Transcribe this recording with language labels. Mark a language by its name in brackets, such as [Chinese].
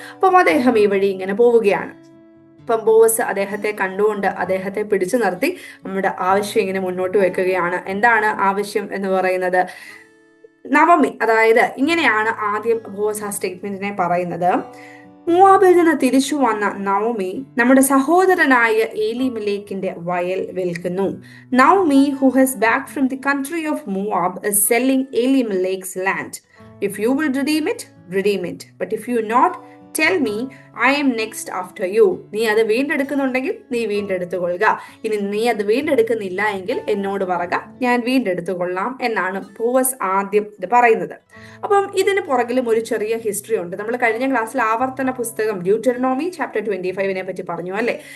[Malayalam] അപ്പം അദ്ദേഹം ഈ വഴി ഇങ്ങനെ പോവുകയാണ്. അപ്പം ബോവസ് അദ്ദേഹത്തെ കണ്ടുകൊണ്ട് അദ്ദേഹത്തെ പിടിച്ചു നിർത്തി നമ്മുടെ ആവശ്യം ഇങ്ങനെ മുന്നോട്ട് വെക്കുകയാണ്. എന്താണ് ആവശ്യം എന്ന് പറയുന്നത്? നവമി, അതായത് ഇങ്ങനെയാണ് ആദ്യം ബോവസ് ആ സ്റ്റേറ്റ്മെന്റിനെ പറയുന്നത്. മൂവാബിൽ നിന്ന് തിരിച്ചു വന്ന നവമി നമ്മുടെ സഹോദരനായ ഏലിമലേക്കിന്റെ വയൽ വിൽക്കുന്നു. [English] Naomi, who has back from the country of Moab, is selling Elimelech's land. If you will redeem it, redeem it. But if you not, tell me, I am next after you. [Malayalam] നീ അത് വീണ്ടെടുക്കുന്നുണ്ടെങ്കിൽ നീ വീണ്ടെടുത്തുകൊള്ളുക. ഇനി നീ അത് വീണ്ടെടുക്കുന്നില്ല എങ്കിൽ എന്നോട് പറക, ഞാൻ വീണ്ടെടുത്തുകൊള്ളാം എന്നാണ് ബോവസ് ആദ്യം ഇത് പറയുന്നത്. അപ്പം ഇതിന് പുറകിലും ഒരു ചെറിയ ഹിസ്റ്ററി ഉണ്ട്. നമ്മൾ കഴിഞ്ഞ ക്ലാസ്സിൽ ആവർത്തന പുസ്തകം ഡ്യൂട്ടറോണമി ചാപ്റ്റർ 25 പറ്റി പറഞ്ഞു അല്ലെ.